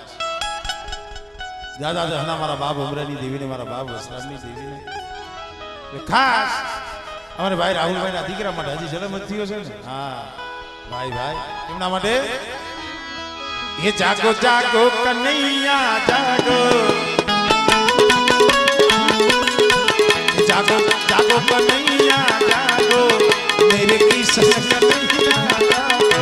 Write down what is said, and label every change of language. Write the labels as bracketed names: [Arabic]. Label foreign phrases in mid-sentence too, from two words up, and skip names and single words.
[Gujarati] દાદા દહના મારા બાપ ઉમરાની દેવીને મારા બાપ વસરાજની દેવીને ખાસ અમારે ભાઈ રાહુલભાઈ ના દીકરા માટે હજી જન્મ જ થયો છે ને. હા ભાઈ એમના માટે એ જાગો જાગો કનૈયા જાગો, [Hindi] जागो जागो कन्हैया जागो मेरे कृष्ण कन्हैया जागो.